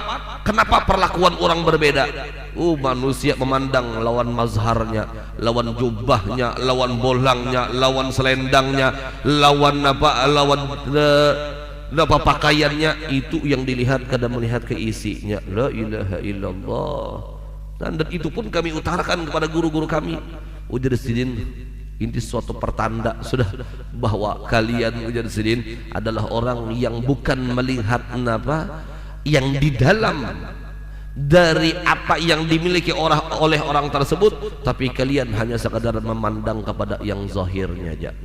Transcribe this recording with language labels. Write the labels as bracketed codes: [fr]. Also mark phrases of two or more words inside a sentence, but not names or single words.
[id] Kenapa perlakuan orang berbeda? Manusia memandang lawan mazharnya, lawan jubahnya, lawan bolangnya, lawan selendangnya, lawan pakaiannya. Itu yang dilihat, kadang melihat ke isinya. [ar] لا إله إلا الله. [id] Dan itu pun kami utarakan kepada guru-guru kami. Ujar sidin, ini suatu pertanda sudah bahwa kalian mujahidin adalah orang yang bukan melihat yang di dalam dari apa yang dimiliki oleh orang tersebut, tapi kalian hanya sekadar memandang kepada yang zahirnya aja.